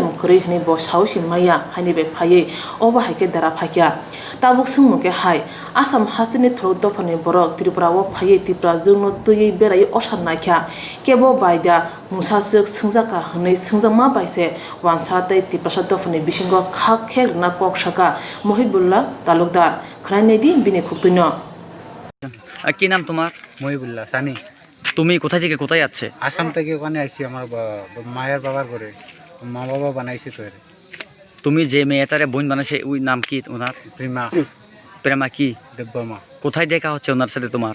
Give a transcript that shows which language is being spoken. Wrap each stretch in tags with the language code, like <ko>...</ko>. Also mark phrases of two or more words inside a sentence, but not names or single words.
<trp>मुखरै हनि ब सावसि माया हाइनि बे फायै अबा हाइके दारा फाख्या ताबुक सुमुके हाय आसाम हास्तिनि थ्रो दफानि बरक त्रिपुरा व फायै तिप्रा जोंनो तयै बेराय असान नाख्या केबो बायदा मुसासुक संजाका हनै संजामा बायसे वानसा तै तिप्रासा दफानि बिसिंगो खाखेर ना कक साका महिबुल्ला तालुकदार खनायनेदि बिनि खुक्तुनो</trp> <bn>কি নাম তোমার? মহিবুল্লাহ সানি। তুমি কোথা থেকে কোথায় যাচ্ছে? আসাম থেকে ওখানে আইছি আমার মায়ের বাবার ঘরে, মা বাবা বানাইছে তো। তুমি যে মেয়েটারে বোন বানাইছে ওই নাম কি ওনার? প্রেমা কি দেববর্মা। কোথায় দেখা হচ্ছে ওনার সাথে তোমার?</bn>